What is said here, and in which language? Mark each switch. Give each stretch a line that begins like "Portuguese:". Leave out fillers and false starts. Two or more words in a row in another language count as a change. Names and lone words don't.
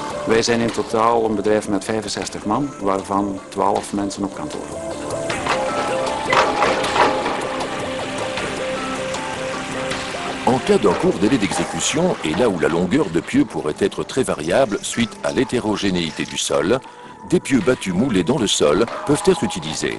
Dutch: Wij zijn in totaal een bedrijf met 65 man, waarvan 12 mensen op kantoor.
French: En cas d'un court délai d'exécution, et là où la longueur de pieux pourrait être très variable suite à l'hétérogénéité du sol, des pieux battus moulés dans le sol peuvent être utilisés.